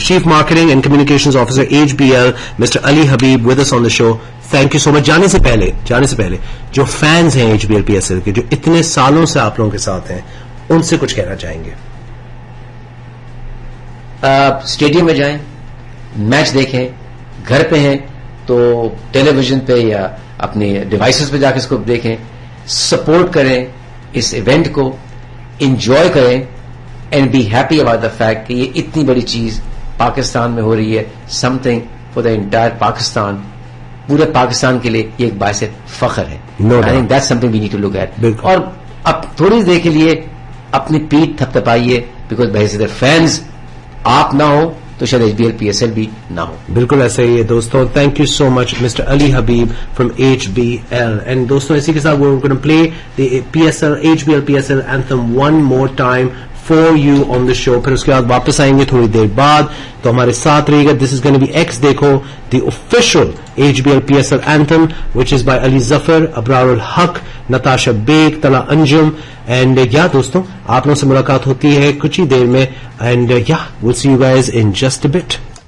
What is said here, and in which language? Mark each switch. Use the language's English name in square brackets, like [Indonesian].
[English] Chief Marketing and Communications Officer HBL, Mr. Ali Habib with us on the show. Thank you so much. [Urdu] جانے سے پہلے جو fans ہیں H be L P S L کے, جو اتنے سالوں سے آپ لوگوں کے ساتھ ہیں, ان سے کچھ کہنا چاہیں گے؟ اسٹیڈیم میں جائیں, میچ دیکھیں, گھر پہ ہیں تو ٹیلی ویژن پہ یا اپنے ڈیوائسز پہ جا کے اس کو دیکھیں, سپورٹ کریں اس ایونٹ کو, انجوائے کریں, [English] and be happy about the fact [Urdu] کہ یہ اتنی بڑی چیز پاکستان میں ہو رہی ہے. [English] something for the entire Pakistan, [Urdu] پورے پاکستان کے لیے یہ ایک باعث فخر ہے. [English] I think that's something we need to look at. [Urdu] اور اب تھوڑی دیر کے لیے اپنی پیٹھ تھپتھپائیے, بیکاز بحیثیت فینز آپ نہ ہو تو شاید H be L P S L بھی نہ ہو. بالکل ایسا ہی ہے دوستوں. [English] thank you so much [Urdu] mister Ali Habib from each be L. And دوستوں اسی کے ساتھ [English] we're going to play the PSL HBL PSL anthem one more time for you on the show. [Urdu] پھر اس کے بعد واپس آئیں گے تھوڑی دیر بعد, تو ہمارے ساتھ رہے گا. [English] This is going to be X دیکھو, the official HBL PSL anthem which is by Ali Zafar, Abrar al-Haq, Natasha Baig, Tala Anjum, and [Urdu] دوستوں آپ لوگوں سے ملاقات ہوتی ہے کچھ ہی دیر میں, [English] and we'll see you guys in just a bit.